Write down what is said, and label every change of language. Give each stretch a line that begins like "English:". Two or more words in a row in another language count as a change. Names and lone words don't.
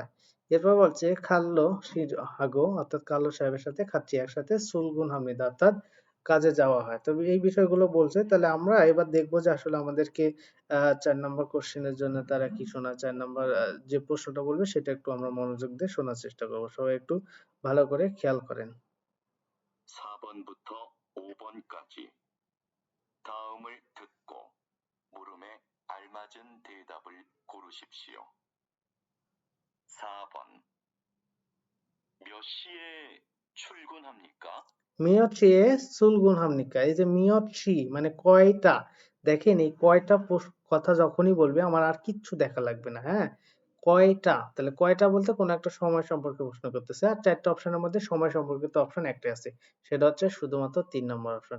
Bangla: এরপর বলছে
Korean: 칼로 씨 하고
Bangla: অর্থাৎ কাল্লো সাহেবের সাথে খাচ্ছি একসাথে
Korean: 출근 합니다
Bangla: অর্থাৎ কাজে যাওয়া হয়। তবে এই বিষয়গুলো বলছে, তাহলে আমরা এবার দেখবো যে আসলে আমাদেরকে 4 নম্বর কোশ্চেনের জন্য তারা কি শোনা, 4 নম্বর যে প্রশ্নটা বলবে সেটা একটু আমরা মনোযোগ দিয়ে শোনার চেষ্টা করবো। সবাই একটু ভালো করে খেয়াল করেন।
Korean: 4번부터 5번까지 다음을 듣고 물음에 알맞은 대답을 고르십시오. 4번. 몇 시에 출근합니까? 몇 시에 출근 합니까,
Bangla: এই যে মিয়ট্রি মানে কয়টা, দেখেন এই কয়টা কথা যখনই বলবে আমার আর কিচ্ছু দেখা লাগবে না। হ্যাঁ, কয়টা, তাহলে কয়টা বলতে কোনো একটা সময় সম্পর্কে প্রশ্ন করতেছে। আর 4টা অপশনের মধ্যে সময় সম্পর্কিত অপশন একটাই আছে, সেটা হচ্ছে শুধুমাত্র 3 নম্বর অপশন।